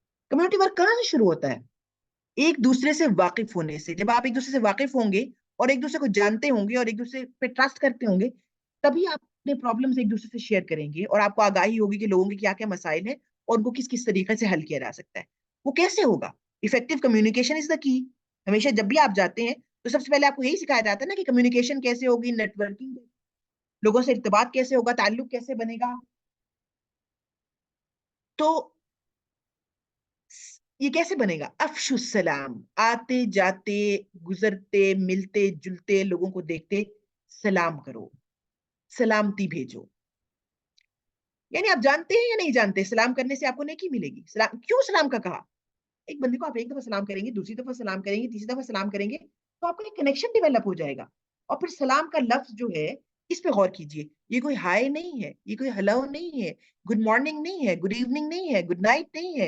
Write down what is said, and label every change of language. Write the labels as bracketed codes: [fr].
[ur] Community work کہاں سے شروع ہوتا ہے؟ ایک دوسرے سے واقف ہونے سے. جب آپ ایک دوسرے سے واقف ہوں گے اور ایک دوسرے کو جانتے ہوں گے اور ایک دوسرے پہ ٹرسٹ کرتے ہوں گے، تبھی آپ اپنے پرابلمس ایک دوسرے سے شیئر کریں گے، اور آپ کو آگاہی ہوگی کہ لوگوں کے کیا کیا مسائل ہیں اور ان کو کس کس طریقے سے حل کیا جا سکتا ہے. وہ کیسے ہوگا؟ [en] Effective communication is the key. [ur] ہمیشہ جب بھی آپ جاتے ہیں تو سب سے پہلے آپ کو یہی سکھایا جاتا ہے نا کہ کمیونیکیشن کیسے ہوگی، نیٹ ورکنگ، لوگوں سے ارتباط کیسے ہوگا، تعلق کیسے بنے گا. تو یہ کیسے بنے گا؟ [ar] افشو السلام، [ur] آتے جاتے گزرتے ملتے جلتے لوگوں کو دیکھتے سلام کرو، سلامتی بھیجو. یعنی آپ جانتے ہیں یا نہیں جانتے، سلام کرنے سے آپ کو نیکی ملے گی. سلام کیوں سلام کا کہا؟ ایک بندے کو آپ ایک دفعہ سلام کریں گے، دوسری دفعہ سلام کریں گے، تیسری دفعہ سلام کریں گے، تو آپ کا ایک کنیکشن ڈیولپ ہو جائے گا. اور پھر سلام کا لفظ جو ہے اس پہ غور کیجئے. یہ کوئی ہائے نہیں ہے، یہ کوئی ہلو نہیں ہے، گڈ مارننگ نہیں ہے، گڈ ایوننگ نہیں ہے، گڈ نائٹ نہیں ہے.